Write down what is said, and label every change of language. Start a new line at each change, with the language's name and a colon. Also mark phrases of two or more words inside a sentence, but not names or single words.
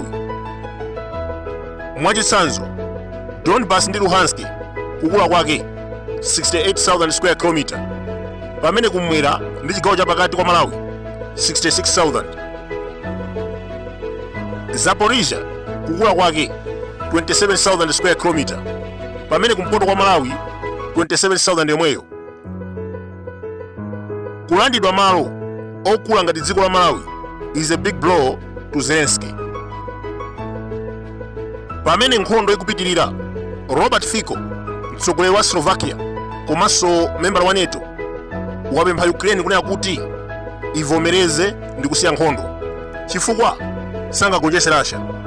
Nyanja: Mwachitsanzo, Donbas ndi Luhansk kukula kwake 68,000
English: square kilometer,
Nyanja: pamene kumwera ndi chigawo chapakati kwa Malawi 66,000. Zaporizhia kukula kwake 27,000
English: square kilometer,
Nyanja: pamene kumpoto kwa Malawi 27,000 yomweyo. Kulandidwa malo okula ngati dziko la Malawi
English: is a big blow to Zelensiky.
Nyanja: Pamene nkhondo ikupitirira, Robert Fico, mtsogoleri wa Slovakia komanso membala wa NATO, wapempha Ukraine kunena kuti ivomereze ndi kusiya nkhondo chifukwa sangagonjetse Russia.